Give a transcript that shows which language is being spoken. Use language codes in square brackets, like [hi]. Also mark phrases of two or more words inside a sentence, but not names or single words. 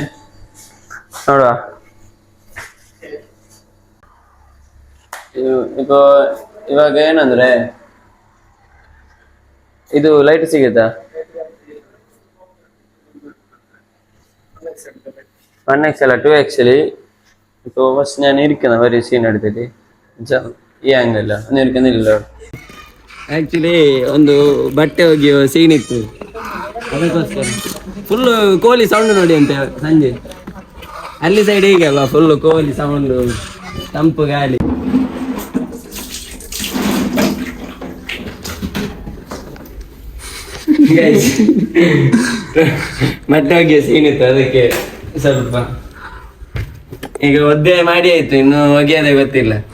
[kn] ನೋಡುವ, ಇವಾಗ ಏನಂದ್ರೆ ಇದು ಲೈಟ್ ಸಿಗುತ್ತಾ? 1x ಅಲ್ಲ 2x ಅಲ್ಲಿ. [ml] ഇപ്പോൾ ഫസ്റ്റ് ഞാൻ ഇരിക്കുന്ന ഒരു സീൻ എടുത്തിട്ട് ഈ ആംഗിൾ ഒന്നും ഇരിക്കുന്നില്ല. [kn] ಆಕ್ಚುಲಿ ಒಂದು ಬಟ್ಟೆ ಒಗೆಯುವ ಸೀನ್ ಇತ್ತು, ಅದಕ್ಕೋಸ್ಕರ ಫುಲ್ ಕೋಳಿ ಸೌಂಡ್ ನೋಡಿ ಅಂತೆ ಸಂಜೆ. ಅಲ್ಲಿ ಸೈಡ್ ಹೀಗೆ ಅಲ್ವಾ, ಫುಲ್ ಕೋಳಿ ಸೌಂಡ್, ತಂಪು ಗಾಳಿ. ಮತ್ತೆ ಒಗೆಯುವ ಸೀನ್ ಇತ್ತು, ಅದಕ್ಕೆ ಸ್ವಲ್ಪ ಈಗ ಒದ್ದೆ ಮಾಡಿ ಆಯ್ತು, ಇನ್ನು ಒಗೆಯೋದೇ ಗೊತ್ತಿಲ್ಲ.